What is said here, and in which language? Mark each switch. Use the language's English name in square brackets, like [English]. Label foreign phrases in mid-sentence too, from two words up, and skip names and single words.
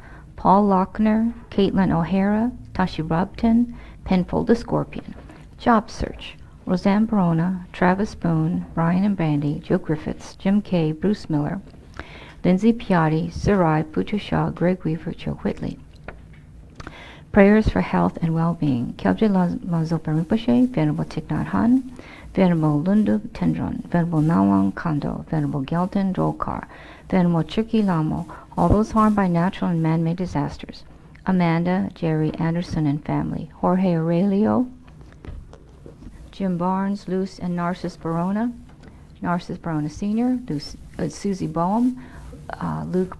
[English] Paul Lochner, Caitlin O'Hara, Tashi Robton, Penfold the Scorpion. Job search. Roseanne Barona, Travis Boone, Brian and Brandy, Joe Griffiths, Jim Kay, Bruce Miller, Lindsay Piatti, Sarai, Puja Shah, Greg Weaver, Joe Whitley. Prayers for health and well-being. Kyabje Lazopa Rinpoche, Venerable Thich Nhat Hanh, Venerable Lundu Tendron, Venerable Nawang Kondo, Venerable Gelton Dolkar, Venerable Chukyi Lamo, all those harmed by natural and man-made disasters. Amanda, Jerry Anderson and family. Jorge Aurelio, Jim Barnes, Luce and Narcissus Barona Sr., Susie Boehm, Luke